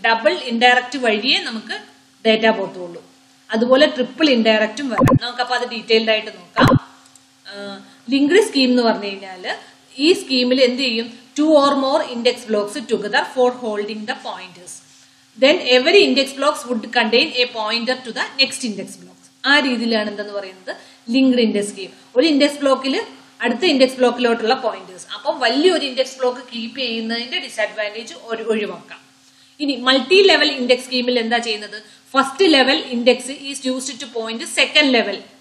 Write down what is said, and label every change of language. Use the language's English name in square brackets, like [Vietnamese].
[Malayalam] Double indirect വഴിയേ നമുക്ക് data പോത്തുള്ളൂ. അതുപോലെ ട്രിപ്പിൾ ഇൻഡയറക്റ്റും വരാം. നമുക്കപ്പോൾ അത് ഡീറ്റെയിൽഡ് ആയിട്ട് നോക്കാം. ലിങ്ക്ഡ് സ്കീം എന്ന് പറഞ്ഞു കഴിഞ്ഞാൽ ഈ സ്കീമിൽ എന്ത് ചെയ്യും, [English] 2 or more index blocks together for holding the pointers. Then every index blocks would contain a pointer to the next index blocks. [Malayalam] ആ രീതിയിലാണ് എന്തെന്ന് പറയുന്നത് ലിങ്ക്ഡ് ഇൻഡെക്സ് സ്കീം. ഒരു ഇൻഡെക്സ് ബ്ലോക്കിൽ അടുത്ത ഇൻഡെക്സ് ബ്ലോക്കിലോട്ടുള്ള പോയിന്റേഴ്സ്. അപ്പം വലിയൊരു ഇൻഡെക്സ് ബ്ലോക്ക് കീപ്പ് ചെയ്യുന്നതിന്റെ ഡിസഡ്വാൻറ്റേജ് ഒഴിവാക്കാം. ഇനി മൾട്ടി ലെവൽ ഇൻഡെക്സ് സ്കീമിൽ എന്താ ചെയ്യുന്നത്, [English] First level index is used to point second level.